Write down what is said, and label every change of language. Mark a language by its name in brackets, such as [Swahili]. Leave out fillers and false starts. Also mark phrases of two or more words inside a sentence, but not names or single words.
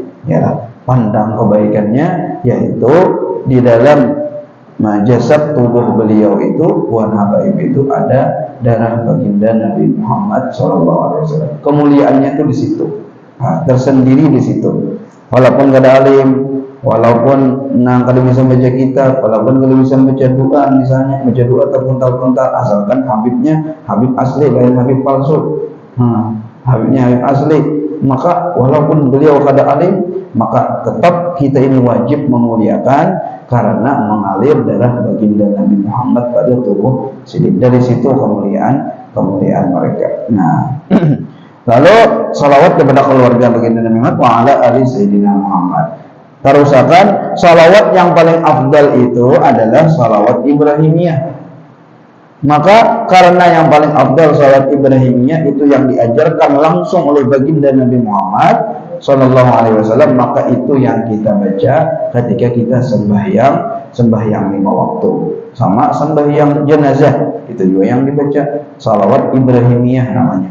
[Indonesian] Ya, pandang kebaikannya, yaitu di dalam jasad tubuh beliau itu, bukan habaib itu, ada darah baginda Nabi Muhammad SAW. Kemuliaannya itu di situ, tersendiri di situ. Walaupun kada alim, walaupun kada bisa baca kitab, walaupun kada bisa baca doa, misalnya baca doa terpuntal-puntal, asalkan habibnya habib asli, lain habib palsu. Habibnya habib asli, maka walaupun beliau kada alim, maka tetap kita ini wajib memuliakan karena mengalir darah baginda Nabi Muhammad pada tubuh sidik. Dari situ kemuliaan mereka. Nah, lalu salawat kepada keluarga baginda Nabi Muhammad [Arabic] وعلى آل سيدنا محمد. [Indonesian] Terusakan, salawat yang paling afdal itu adalah salawat Ibrahimiyah. Maka karena yang paling afdal salawat Ibrahimiyah itu yang diajarkan langsung oleh baginda Nabi Muhammad [Arabic] صلى الله عليه وسلم, [Indonesian] maka itu yang kita baca ketika kita sembahyang 5 waktu, sama sembahyang jenazah itu juga yang dibaca salawat Ibrahimiyah namanya.